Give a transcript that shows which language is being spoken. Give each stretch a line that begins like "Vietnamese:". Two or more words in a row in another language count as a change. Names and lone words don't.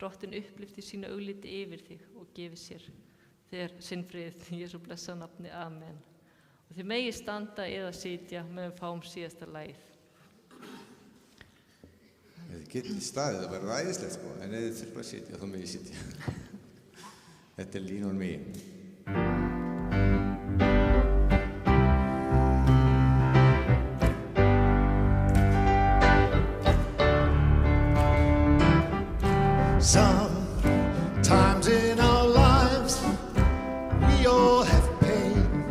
Icelandic: Drottinn upplyfti sínu augliti yfir þig og gefi sér þér sinn frið í Jesú blessa nafni. Amen. Og þið megið standa eða sitja meðan við fáum síðasta lagið. Þið getið staðið, það verður æðislegt sko, en ef þið þurfa að sitja, þá megið sitja. Þetta Lean on Me.
English: Sometimes in our lives we all have pain,